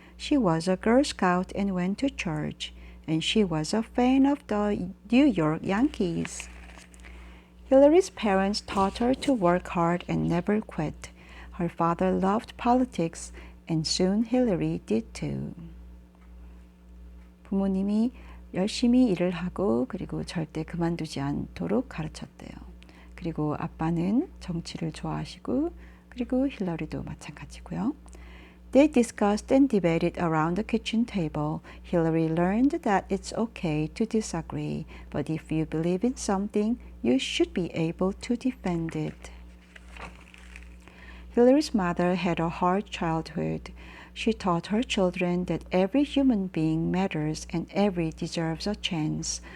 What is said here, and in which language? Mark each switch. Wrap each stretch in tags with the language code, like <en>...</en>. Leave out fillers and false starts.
<en>She was a Girl Scout and went to church. And she was a fan of the New York Yankees. Hillary's parents taught her to work hard and never quit. Her father loved politics, and soon Hillary did too.</en> <ko>부모님이 열심히 일을 하고 그리고 절대 그만두지 않도록 가르쳤대요. 그리고 아빠는 정치를 좋아하시고 그리고 힐러리도 마찬가지고요.</ko> <en>They discussed and debated around the kitchen table. Hillary learned that it's okay to disagree, but if you believe in something, you should be able to defend it. Hillary's mother had a hard childhood. She taught her children that every human being matters and every deserves a chance.</en>